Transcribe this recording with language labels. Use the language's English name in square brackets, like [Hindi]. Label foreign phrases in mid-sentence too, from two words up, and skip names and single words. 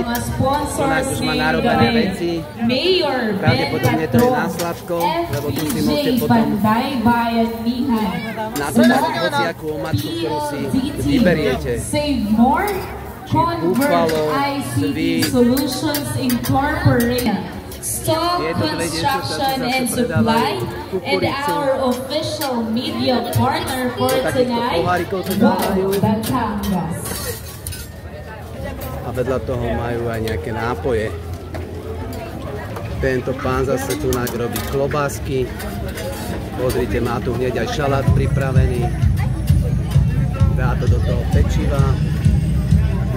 [Slovak] Onak už má narobené veci. Pravdepodobne to je na sladko, lebo tu si môžete potom nadať hociakú omáčku, ktorú si vyberiete. Či búfalo, sví, [English] Stock Construction and Supply, and our official media partner for tonight, Batangas. [Slovak] A vedľa toho majú aj nejaké nápoje. Tento pán zase tu robí klobásky. Pozrite, má tu hneď aj šalát pripravený. Dá to do toho pečiva.